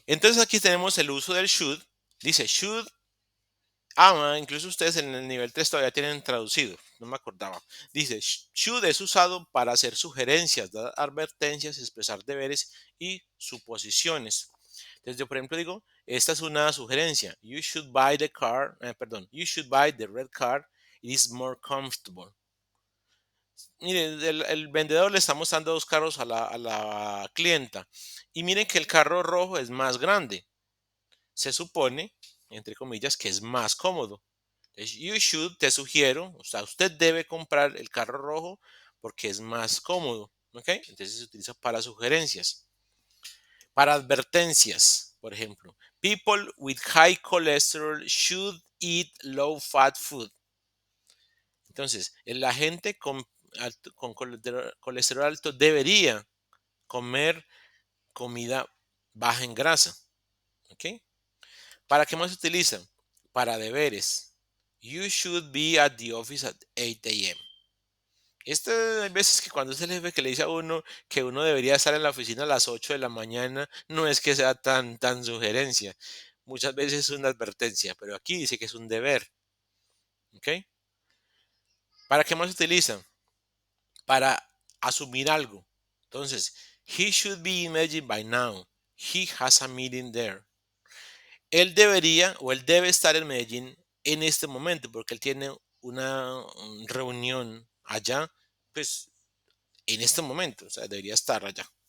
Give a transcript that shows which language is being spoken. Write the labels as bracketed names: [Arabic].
[Spanish] Entonces aquí tenemos el uso del should. Dice should. Incluso ustedes en el nivel 3 todavía tienen traducido, no me acordaba. Dice, should es usado para hacer sugerencias, dar advertencias, expresar deberes y suposiciones. Entonces yo, por ejemplo, digo, esta es una sugerencia. [English] You should buy you should buy the red car. It is more comfortable. [Spanish] Miren, el vendedor le está mostrando dos carros a la clienta. Y miren que el carro rojo es más grande. Se supone, entre comillas, que es más cómodo. [English] You should, [Spanish] te sugiero, o sea, usted debe comprar el carro rojo porque es más cómodo, ¿ok? Entonces se utiliza para sugerencias. Para advertencias, por ejemplo, [English] people with high cholesterol should eat low fat food. [Spanish] Entonces, la gente con colesterol alto debería comer comida baja en grasa, ¿ok? ¿Para qué más se utiliza? Para deberes. [English] You should be at the office at 8 a.m. [Spanish] Hay veces que cuando es el jefe que le dice a uno que uno debería estar en la oficina a las 8 de la mañana, no es que sea tan sugerencia. Muchas veces es una advertencia, pero aquí dice que es un deber. ¿Ok? ¿Para qué más se utiliza? Para asumir algo. [English] Entonces, he should be in Medellín by now. He has a meeting there. [Spanish] Él debería o él debe estar en Medellín en este momento porque él tiene una reunión allá, pues en este momento, o sea, debería estar allá.